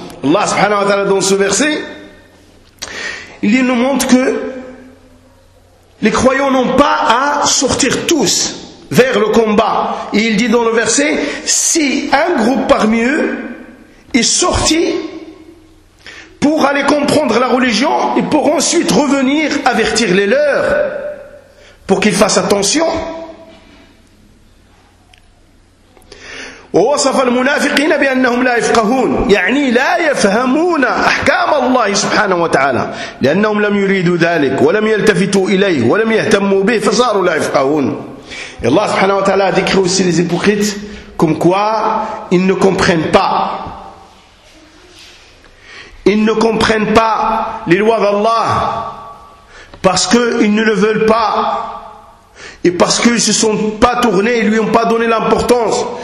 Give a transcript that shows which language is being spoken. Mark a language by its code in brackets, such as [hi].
[ar] الله سبحانه وتعالى [fr] dans ce verset, il nous montre que les croyants n'ont pas à sortir tous vers le combat. Et il dit dans le verset, si un groupe parmi eux est sorti pour aller comprendre la religion, et pour ensuite revenir avertir les leurs, pour qu'ils fassent attention. [ar] ووصف المنافقين بأنهم لا يفقهون يعني لا يفهمون أحكام الله سبحانه وتعالى لأنهم لم يريدوا ذلك ولم يلتفتوا إليه ولم يهتموا به فصاروا لا يفقهون. الله سبحانه وتعالى ذكر [fr] aussi les hypocrites comme quoi ils ne comprennent pas. Ils ne comprennent pas les lois d'Allah parce qu'ils ne le veulent pas et parce qu'ils ne se sont pas tournés et ne lui ont pas donné l'importance.